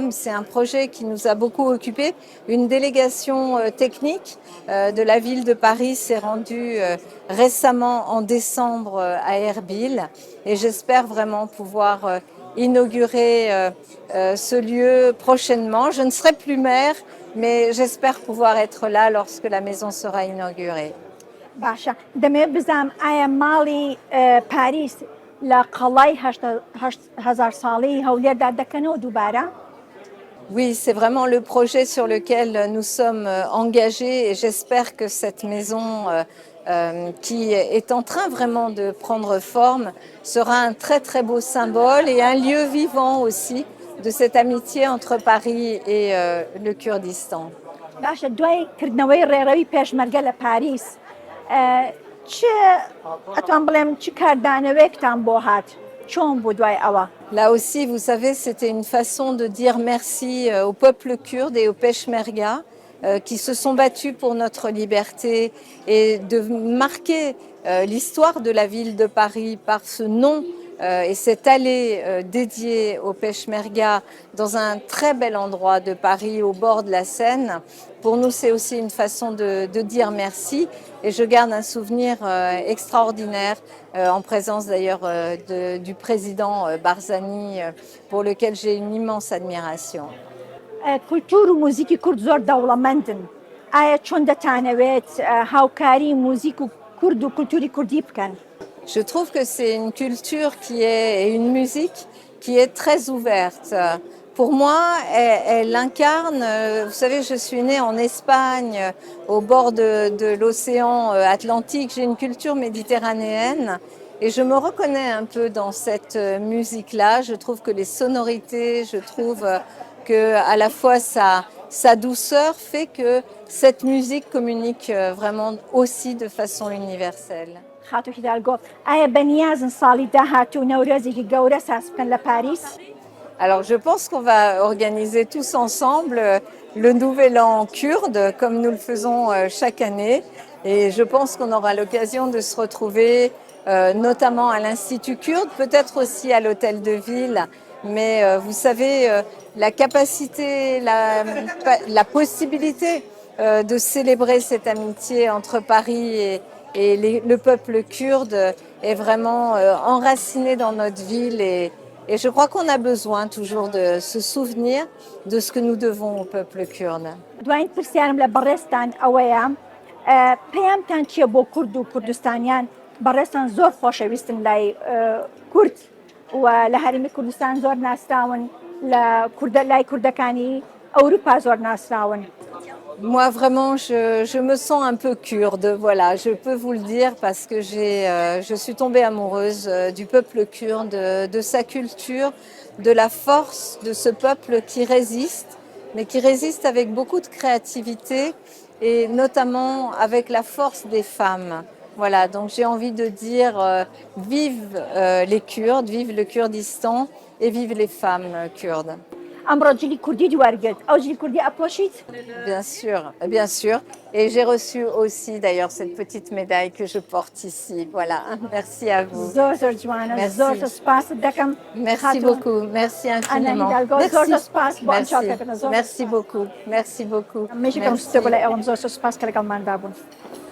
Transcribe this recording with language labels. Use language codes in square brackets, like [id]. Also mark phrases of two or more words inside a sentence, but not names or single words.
[fr] C'est un projet qui nous a beaucoup occupés. Une délégation technique de la ville de Paris s'est rendue récemment en décembre à Erbil et j'espère vraiment pouvoir inaugurer ce lieu prochainement. Je ne serai plus maire, mais j'espère pouvoir être là lorsque la maison sera inaugurée. [ckb] باشە دەمێت بزانم ئایا ماڵی پاریس لە قەڵای 8,000 ساڵی هەولێردا دەکەنەوە دووبارە؟ [fr] Oui, c'est vraiment le projet sur lequel nous sommes engagés et j'espère que cette maison qui est en train vraiment de prendre forme sera un très très beau symbole et un lieu vivant aussi de cette amitié entre Paris et le Kurdistan. [ckb] باشە دوای کردنەوەی ڕێڕەوی پێشمەرگە لە پاریس ئەتوان بڵێم چ کاردانەوەیەکتان بۆ هات چۆن بوو دوای ئەوە؟ [fr] Là aussi, vous savez, c'était une façon de dire merci au peuple kurde et aux Peshmerga qui se sont battus pour notre liberté et de marquer l'histoire de la ville de Paris par ce nom et cette allée dédiée aux Peshmerga dans un très bel endroit de Paris au bord de la Seine. Pour nous, c'est aussi une façon de dire merci et je garde un souvenir extraordinaire en présence d'ailleurs du président Barzani pour lequel j'ai une immense admiration. [ckb] کولتور و موزیکی کورد زۆر دەوڵەمەندن. ئایا چۆن دەتانەوێت هاوکاری موزیک و کورد و کولتوری کوردی بکەن؟ [fr] Je trouve que c'est une culture et une musique qui est très ouverte. Pour moi, elle incarne, vous savez, je suis née en Espagne, au bord de l'océan Atlantique. J'ai une culture méditerranéenne et je me reconnais un peu dans cette musique-là. Je trouve que les sonorités, je trouve que à la fois sa douceur fait que cette musique communique vraiment aussi de façon universelle. [ckb] خاتو هیدالگۆ ئایا بەنیازن ساڵی داهاتوو نەورۆزێکی گەورە ساز بکەن لە پاریس؟ [fr] Alors je pense qu'on va organiser tous ensemble le Nouvel An kurde comme nous le faisons chaque année et je pense qu'on aura l'occasion de se retrouver notamment à l'Institut kurde, peut-être aussi à l'Hôtel de Ville, mais vous savez la capacité, la possibilité de célébrer cette amitié entre Paris et le peuple kurde est vraiment enraciné dans notre ville et je crois qu'on a besoin toujours de se souvenir de ce que nous devons au peuple kurde. [ckb] دوایین پرسیارم لە بەڕێستان ئەوەیە پەیامتان چییە بۆ کورد و کوردستانیان بەڕێستان زۆر خۆشەویستن لای کورد و لە هەرمی کوردستان زۆر ناسراون لە لای کوردەکانی ئەوروپا زۆر ناسراون. [fr] Moi, vraiment, je me sens un peu kurde, voilà, je peux vous le dire parce que je suis tombée amoureuse du peuple kurde, de sa culture, de la force de ce peuple qui résiste, mais qui résiste avec beaucoup de créativité et notamment avec la force des femmes. Voilà, donc j'ai envie de dire vive les Kurdes, vive le Kurdistan et vive les femmes kurdes. [ckb] ئەمڕۆ جلی کوردی دووارگرت ئەو جلی کوردی ئەپۆشیت؟ [fr] Bien sûr. Et j'ai reçu aussi d'ailleurs cette petite médaille que je porte ici. Voilà, merci à vous. [ckb] زۆر زۆر جوانە زۆر سپاست دەکەم. [fr] Merci beaucoup, merci infiniment. Merci beaucoup, merci beaucoup. [ckb] مێژەکەم ستە بەلای ئەوم زۆر سپاس کە لەگەڵماندا بوون.